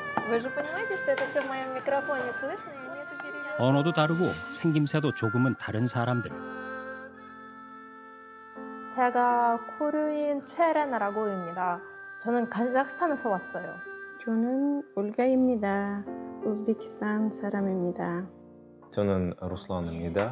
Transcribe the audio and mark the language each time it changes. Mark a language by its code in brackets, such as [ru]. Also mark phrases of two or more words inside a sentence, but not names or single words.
[ru] Вы же понимаете, что это все в моем микрофоне слышно, и нету перевода. [ko] 언어도 다르고 생김새도 조금은 다른 사람들. 제가 코르인 최레나라고 합니다. 저는 카자흐스탄에서 왔어요. 저는 올가입니다. 우즈베키스탄 사람입니다. 저는 루슬란입니다.